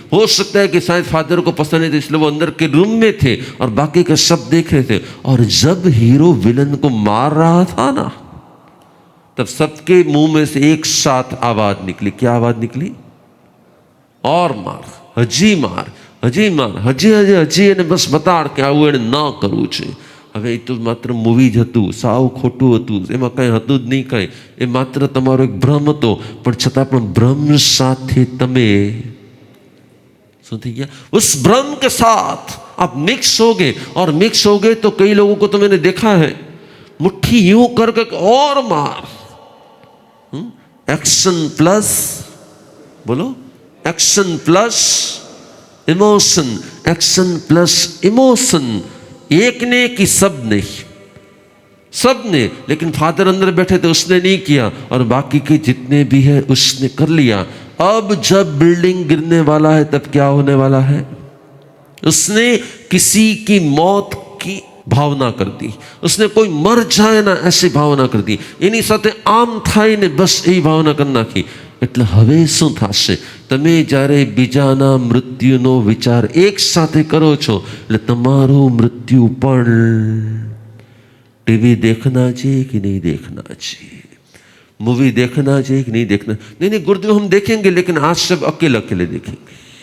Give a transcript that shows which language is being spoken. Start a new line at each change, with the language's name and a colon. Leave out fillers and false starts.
Hindi: हो सकता है कि शायद फादर को पसंद नहीं था इसलिए वो अंदर के रूम में थे और बाकी का सब देख रहे थे। और जब हीरो विलन को मार रहा था ना, तब सबके मुंह में से एक साथ आवाज निकली। क्या आवाज निकली? और मार, हजी मार, हजी मार, हजी हजी हजी
Gujarati: એને બસ બતાડ કે આવું એને ન કરવું છે। હવે એ તો માત્ર મૂવી જ હતું, સાવ ખોટું હતું, એમાં કંઈ હતું જ નહીં કંઈ, એ માત્ર તમારો એક ભ્રમ હતો, પણ છતાં પણ ભ્રમ સાથે તમે શું થઈ ગયા?
Hindi: उस भ्रम के साथ आप मिक्स हो गए, और मिक्स हो गए तो कई लोगों को तो मैंने देखा है मुट्ठी यूं करके और मार। एक्शन प्लस, बोलो, action plus emotion, action plus emotion. एक ने कि सब ने, सब ने, लेकिन फादर अंदर बैठे थे उसने नहीं किया, और बाकी के जितने भी है उसने कर लिया। अब जब बिल्डिंग गिरने वाला है तब क्या होने वाला है? उसने किसी की मौत की ભાવના કરી દી, उसने કોઈ મર જાય ના એસી ભાવના કરી દી,
Gujarati: એની સાથે આમ થાય ને બસ એ ભાવના કરી નાખી. એટલે હવે શું થશે? તમે જ્યારે બીજાના મૃત્યુનો વિચાર એક સાથે કરો છો એટલે તમારું મૃત્યુ પણ
Hindi: टीवी देखना चाहिए कि नहीं देखना
Gujarati: चाहिए, मूवी देखना चाहिए कि नहीं देखना?
Hindi: नहीं नहीं गुरुदेव हम देखेंगे, लेकिन आज सब अकेले अकेले देखेंगे.